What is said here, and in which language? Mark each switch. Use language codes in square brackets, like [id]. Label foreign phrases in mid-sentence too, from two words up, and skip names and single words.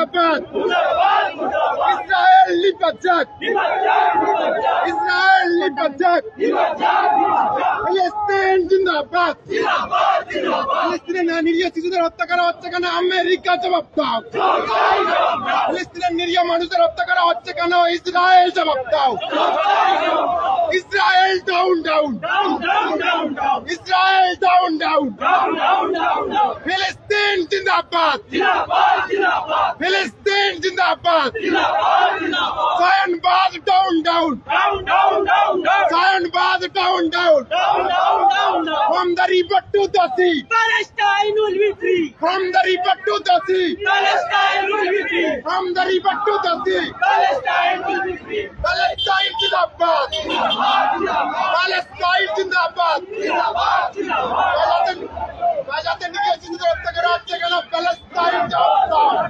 [hi] जिंदाबाद इस्राएल लिपजक इस्राएल लिपजक फिलिस्तीन जिंदाबाद फिलिस्तीনের [bn] নিরীহ শিশুদের হত্যা করা হচ্ছে কেন আমেরিকা জবাব দাও ফিলিস্তিনের নিরীহ মানুষদের হত্যা করা হচ্ছে কেন ইসরায়েল জবাব দাও ইসরায়েল [en] down down [bn] ইসরায়েল [en] down down [hi] फिलिस्तीन जिंदाबाद फिलिस्तीन जिंदाबाद ज़ायनवाद डाउन डाउन [bn] ज़ायनवाद डाउन डाउन [en] from the river to the sea Palestine will be free. from the river to the sea Palestine will be free. from the river to the sea Palestine will be free. [hi] Palestine जिंदाबाद Palestine जिंदाबाद [bn] गाज़ाতে নিরীহ শিশুদের হত্যা করা হচ্ছে কেন প্যালেস্টাইন জবাব দাও